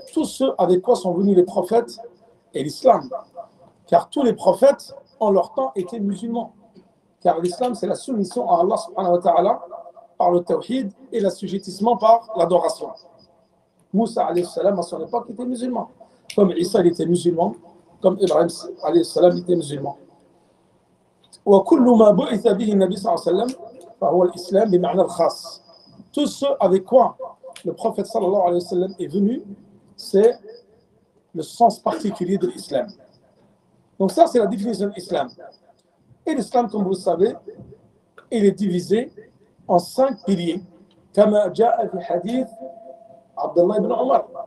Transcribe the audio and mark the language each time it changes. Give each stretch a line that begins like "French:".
French: Tous ceux avec quoi sont venus les prophètes et l'islam. Car tous les prophètes en leur temps étaient musulmans. Car l'islam c'est la soumission à Allah subhanahu wa ta'ala par le tawhid et l'assujettissement par l'adoration. Moussa alayhi salam à son époque était musulman, comme Isa était musulman, comme Ibrahim alayhi salam était musulman.
Arabic: وكل ما بعث به النبي صلى الله عليه وسلم فهو الإسلام بمعنى الخاص.
French: Tout ce avec quoi le prophète sallallahu alayhi wa sallam est venu, c'est le sens particulier de l'islam. Donc ça c'est la définition de l'islam. Et l'islam, comme vous le savez, il est divisé en 5 piliers, comme
Arabic: جاء في حديث
French: Abdullah ibn Omar.